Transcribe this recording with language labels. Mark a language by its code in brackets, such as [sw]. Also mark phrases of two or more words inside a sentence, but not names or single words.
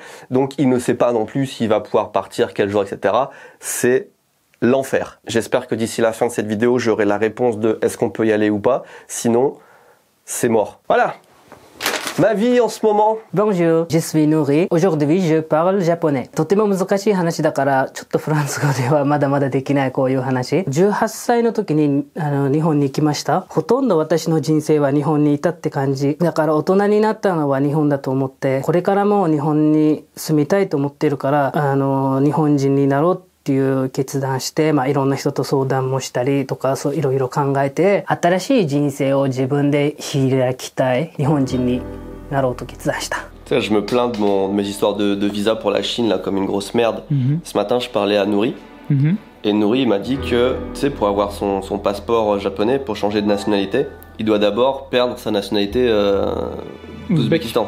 [fr] Donc il ne sait pas non plus s'il va pouvoir partir, quel jour, etc. C'est l'enfer. J'espère que d'ici la fin de cette vidéo, j'aurai la réponse de est-ce qu'on peut y aller ou pas. Sinon, c'est mort. Voilà. Ma vie en ce moment. Bonjour, je suis Nouri. Aujourd'hui, je parle japonais. [ja] とても難しい話だから、ちょっとフランス語ではまだまだできないこういう話。18歳の時に日本に行きました。ほとんど私の人生は日本にいたって感じ。だから大人になったのは日本だと思って、これからも日本に住みたいと思ってるから、日本人になろうっていう決断して、いろんな人と相談もしたりとか、そういろいろ考えて、新しい人生を自分で開きたい日本人に。 [fr] Je me plains de mes histoires de visa pour la Chine là, comme une grosse merde. Ce matin, je parlais à Nouri. Et Nouri m'a dit que pour avoir son passeport japonais, pour changer de nationalité, il doit d'abord perdre sa nationalité d'Ouzbékistan.